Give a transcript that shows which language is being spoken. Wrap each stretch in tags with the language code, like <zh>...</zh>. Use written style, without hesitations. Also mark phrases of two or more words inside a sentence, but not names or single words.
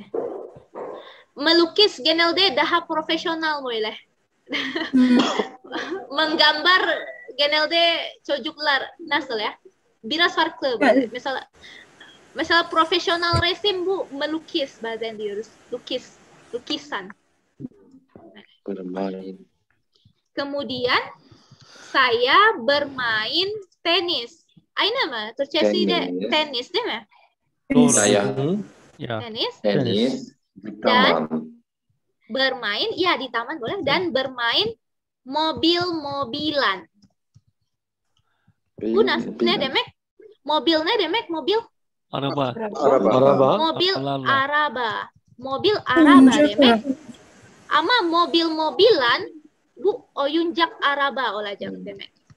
<tr>Melukis genelde daha profesyonel böyle. Menggambar genelde çocuklar nasıl ya? Biraz farklı. Evet. Mesela profesyonel resim bu melukis bazen diyoruz.</tr> <id>Lukisan. Bermain. Kemudian saya bermain tenis.</id> <tr>Aynı mı? Türkçesi de Tenis. tenis değil mi? Doğru.</tr> <id>Saya</id> <tr>Ya. Tenis.</tr> <id>tenis di taman. Bermain, ya di taman boleh. Dan bermain mobil-mobilan.</id> <tr>Bu ne demek? Mobil ne demek? Mobil? Araba. Araba.</tr> <id>Mobil</id> <tr>Arabalarla. araba. Mobil araba Oyuncak demek. araba. Ama mobil-mobilan bu oyuncak araba olacak demek.</tr>